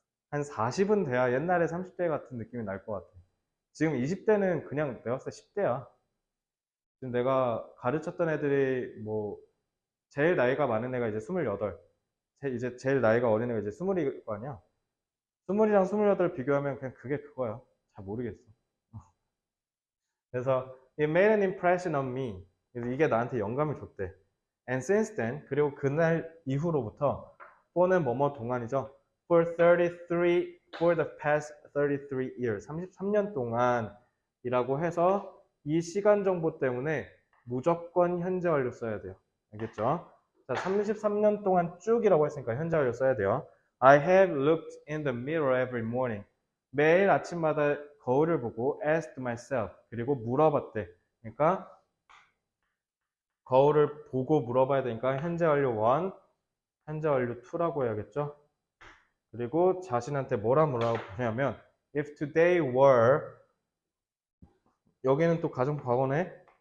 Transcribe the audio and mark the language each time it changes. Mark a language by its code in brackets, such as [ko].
[ko] 한 40은 돼야 옛날에 30대 같은 느낌이 날 것 같아. 지금 20대는 그냥 내가 봤을 때 10대야. 지금 내가 가르쳤던 애들이 뭐 제일 나이가 많은 애가 이제 28. 이제 제일 나이가 어린 애가 이제 20일 거 아니야. 20이랑 28 비교하면 그냥 그게 그거야. 잘 모르겠어. [en] 그래서 it made an impression on me. [ko] 그래서 이게 나한테 영감을 줬대. [en] And since then, [ko] 그리고 그날 이후로부터 for는 뭐뭐 동안이죠. [en] For the past 33 years. [ko] 33년 동안이라고 해서 이 시간 정보 때문에 무조건 현재 완료 써야 돼요. 알겠죠? 자, 33년 동안 쭉이라고 했으니까 현재 완료 써야 돼요. [en] I have looked in the mirror every morning. [ko] 매일 아침마다 거울을 보고 [en] asked myself. [ko] 그리고 물어봤대. 그러니까 거울을 보고 물어봐야 되니까 현재 완료 1, 현재 완료 2라고 해야겠죠. 그리고 자신한테 뭐라 물어보냐면 [en] if today were [ko] 여기는 또 가정 과거네.